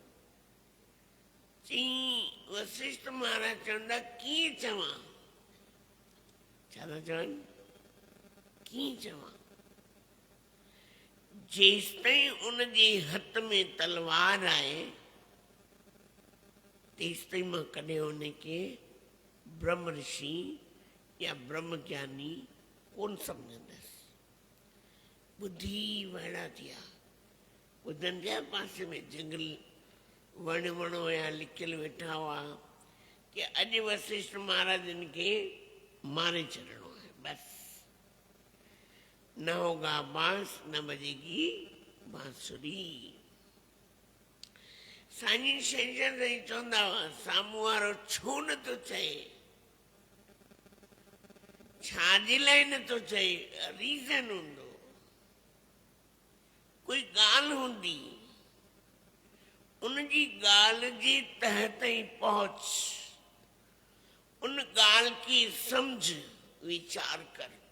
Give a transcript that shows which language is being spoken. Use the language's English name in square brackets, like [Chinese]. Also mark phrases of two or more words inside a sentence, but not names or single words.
[Sindhi] चई वशिष्ठ महाराज चवंदा कीअं चवां? छा था चवनि? कीअं चवां? जेसिताईं उनजे हथ में तलवार आहे तेसिताईं मां कॾहिं उनखे ब्रह्म ऋषि या ब्रह्म ज्ञानी कोन सम्झंदसि। ॿुधी वाइड़ा थिया, ॿुधनि पिया पासे में जंगल वण वण हुया, लिकियल वेठा हुआ कि अॼु वशिष्ठ महाराजनि खे मारे छॾिणो आहे। [Hindi] बस न होगा बांस न बजेगी बांसुरी। [Sindhi] साईं शंकर साईं चवंदा हुआ साम्हूं वारो छो नथो चए, छाजे लाइ नथो चए, रीज़न हूंदो, कोई ॻाल्हि हूंदी, उनजी ॻाल्हि जे तह ताईं पहुच, उन ॻाल्हि खे सम्झ, वीचार कर।